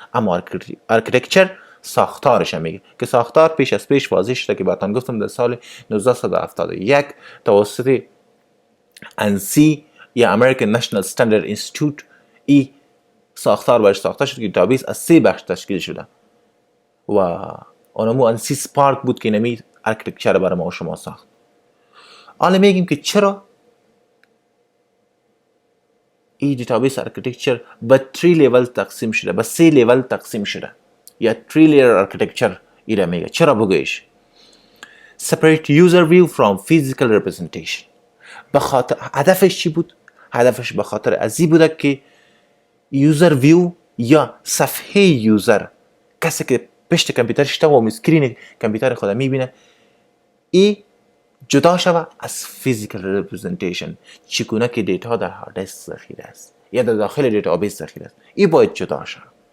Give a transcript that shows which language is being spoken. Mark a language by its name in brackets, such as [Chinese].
[Persian] اما آرکیتکچر ساختارش میگه که ساختار پیش از پیش واضح شده که براتون گفتم در سال 1971 توسط انسی یا American National Standard Institute ای ساختار برش ساخته شد که دیتابیس از 3 بخش تشکیل شده و اونمو انسی سپارک بود که نمی آرکیتکچر برای ما شما ساخت. حالا میگیم که چرا این دیتابیس آرکیتکچر به 3 لیول تقسیم شده، به 3 لیول تقسیم شده یا 3 لیر آرکیتکچر ایره میگه. چرا بگویش؟ [English] separate user view from physical representation. [Persian] به خاطر هدفش چی بود؟ هدفش به خاطر ازی بوده که یوزر ویو یا صفحه یوزر، کسی که پشت کامپیوترش و اسکرین کامپیوتر خود میبینه، ای جدا شوه از فیزیکال رپرزنتیشن، چگونه که دیتا در هارد دیسک ذخیره است یا در داخل دیتابیس ذخیره است، ای باید جدا شوه.